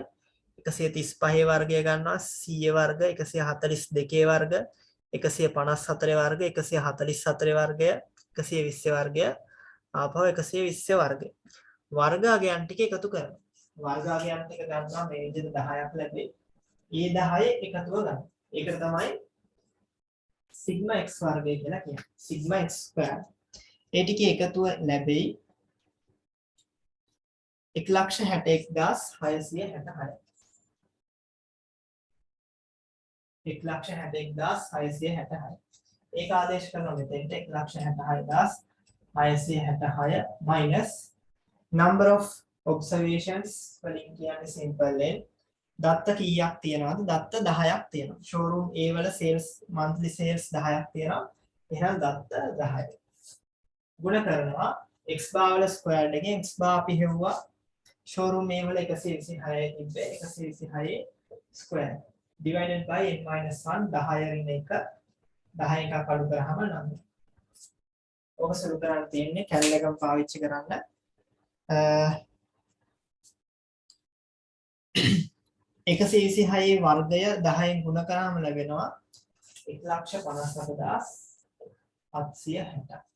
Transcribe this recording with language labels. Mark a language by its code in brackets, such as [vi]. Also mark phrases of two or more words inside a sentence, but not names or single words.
[si] 135 වර්ගය ගන්නවා 100 වර්ග, 142 වර්ග, 154 වර්ග, 144 වර්ගය, 120 වර්ගය, ආපහු 120 වර්ගය. වර්ග අගයන් ටික එකතු කරනවා. වර්ග අගයන් ටික ගන්නවා මේ විදිහට 10ක් ලැබෙයි. ඒ 10 එකතුව ගන්න. ඒකට තමයි [en] sigma x [si] වර්ගය කියලා කියන්නේ. [en] sigma x square. [si] ඒ ටිකේ එකතුව ලැබෙයි 161666. 161666. ඒක ආදේශ කරනවා මෙතෙන්ට 166666 [en] minus number of observations [si] වලින් කියන්නේ [en] simple n. [si] දත්ත කීයක් තියෙනවද? දත්ත 10ක් තියෙනවා. [en] showroom A [si] වල [en] sales monthly sales [si] 10ක් තියෙනවා. එහෙනම් දත්ත 10යි. ගුණ කරනවා [en] x bar [si] වල squared එකෙන් [en] x bar [si] අපි හෙව්වා [en] showroom A [si] වල 126යි තිබ්බේ 126 [en] square divided by n minus 1 [si] 10 රින් එක 10 එකක් අඩු කරාම 9. ඔක සුළු කරන්න තියෙන්නේ කැල් එකම පාවිච්චි කරන්න. 126 වර්ගය 10න් ගුණ කරාම ලැබෙනවා 157760.